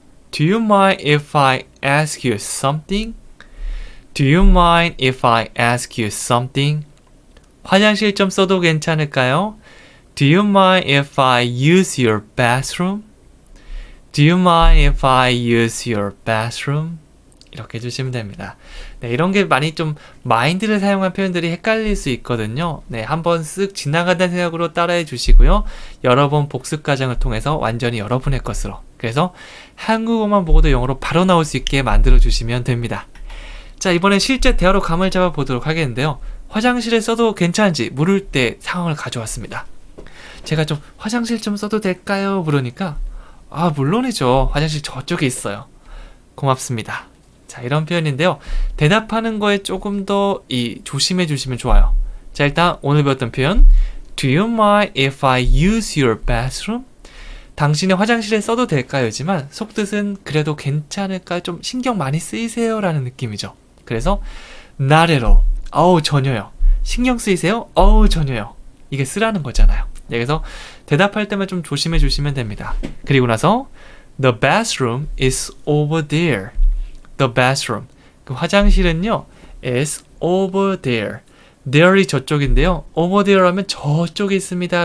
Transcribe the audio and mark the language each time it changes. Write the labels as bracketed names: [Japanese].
[English] Do you mind if I ask you something? Do you mind if I ask you something? [Korean] 화장실 좀 써도 괜찮을까요? [English] Do you mind if I use your bathroom? Do you mind if I use your bathroom? [Korean] 이렇게 해주시면 됩니다. 네, 이런 게 많이 좀 mind를 사용한 표현들이 헷갈릴 수 있거든요. 네, 한번 쓱 지나가다는 생각으로 따라해 주시고요. 여러 번 복습 과정을 통해서 완전히 여러분의 것으로. 그래서 한국어만 보고도 영어로 바로 나올 수 있게 만들어 주시면 됩니다. 자, 이번엔 실제 대화로 감을 잡아 보도록 하겠는데요. 화장실에 써도 괜찮은지 물을 때 상황을 가져왔습니다. 제가 좀 화장실 좀 써도 될까요? 물으니까 물론이죠. 화장실 저쪽에 있어요. 고맙습니다. 자, 이런 표현인데요. 대답하는 거에 조금 더 조심해 주시면 좋아요. 자, 일단 오늘 배웠던 표현 [English] Do you mind if I use your bathroom? [Korean] 당신의 화장실에 써도 될까요?지만 속뜻은 그래도 괜찮을까? 좀 신경 많이 쓰이세요? 라는 느낌이죠. 그래서 [English] not at all. [Korean] 전혀요. 신경 쓰이세요? 전혀요. 이게 쓰라는 거잖아요. 네, 그래서 대답할 때만 좀 조심해 주시면 됩니다. [English] 그리고 나서 The bathroom is over there. The bathroom. [Korean] 그 화장실은요, [English] is over there. [Korean] there이 저쪽인데요. [English] over there [Korean] 하면 저쪽에 있습니다.